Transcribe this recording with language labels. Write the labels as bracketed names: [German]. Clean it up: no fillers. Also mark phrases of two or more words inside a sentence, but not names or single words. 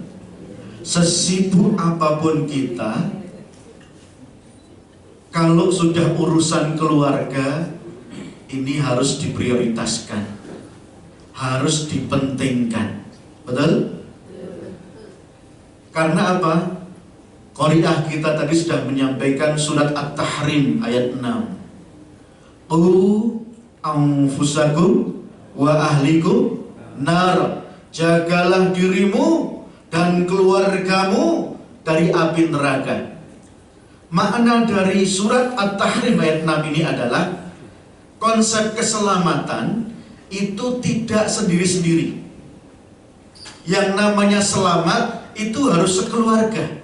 [Indonesian] Sesibuk apapun kita, kalau sudah urusan keluarga, ini harus diprioritaskan, harus dipentingkan. Betul? Karena apa? Qari'ah kita tadi sudah menyampaikan surat At-Tahrim ayat 6. [Arabic] قوا أنفسكم وأهليكم نار. [Indonesian] Jagalah dirimu dan keluargamu dari api neraka. Makna dari surat At-Tahrim ayat 6 ini adalah konsep keselamatan itu tidak sendiri-sendiri. Yang namanya selamat itu harus sekeluarga.